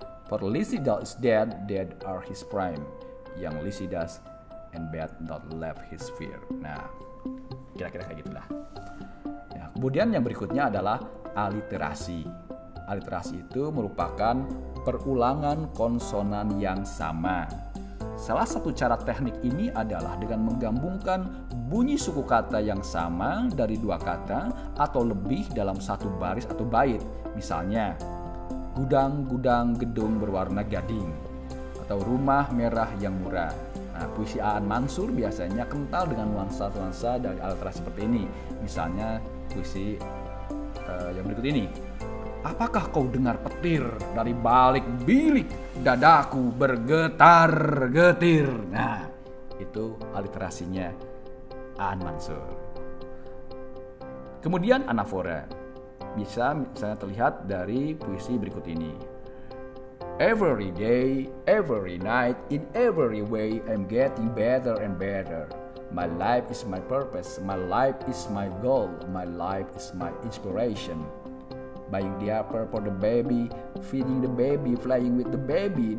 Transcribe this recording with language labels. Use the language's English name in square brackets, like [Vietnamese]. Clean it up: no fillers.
[English] For Lycidas is dead, dead are his prime. Yang Lycidas and bad not left his fear. [Indonesian] Nah, kira-kira kayak gitulah. Ya, kemudian yang berikutnya adalah aliterasi. Aliterasi itu merupakan perulangan konsonan yang sama. Salah satu cara teknik ini adalah dengan menggabungkan bunyi suku kata yang sama dari dua kata atau lebih dalam satu baris atau bait. Misalnya, gudang-gudang gedung berwarna gading atau rumah merah yang murah. Nah, puisi Aan Mansur biasanya kental dengan nuansa-nuansa dari aliterasi seperti ini. Misalnya puisi yang berikut ini. Apakah kau dengar petir dari balik bilik dadaku bergetar-getir? Nah, itu aliterasinya Aan Mansur. Kemudian anafora. Bisa misalnya terlihat dari puisi berikut ini. [English] Every day, every night, in every way, I'm getting better and better. My life is my purpose, my life is my goal, my life is my inspiration. Buying diaper for the baby, feeding the baby, flying with the baby.